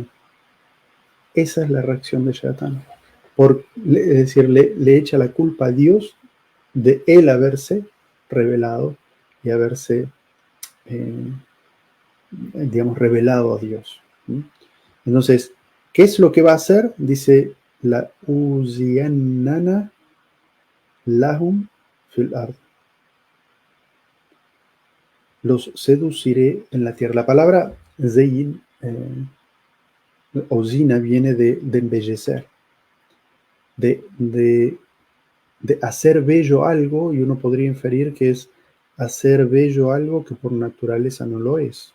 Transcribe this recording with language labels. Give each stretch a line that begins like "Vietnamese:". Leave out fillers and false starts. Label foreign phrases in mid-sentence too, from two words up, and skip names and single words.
Spanish: Esa es la reacción de Shaitan. Es decir, le echa la culpa a Dios de él haberse revelado y haberse, eh, digamos, revelado a Dios. ¿Sí? Entonces, ¿qué es lo que va a hacer?
Arabic: Dice, لأزيننن لهم في الأرض.
Spanish: Los seduciré en la tierra. La palabra zeyin o zina viene de embellecer, de de hacer bello algo, y uno podría inferir que es hacer bello algo que por naturaleza no lo es.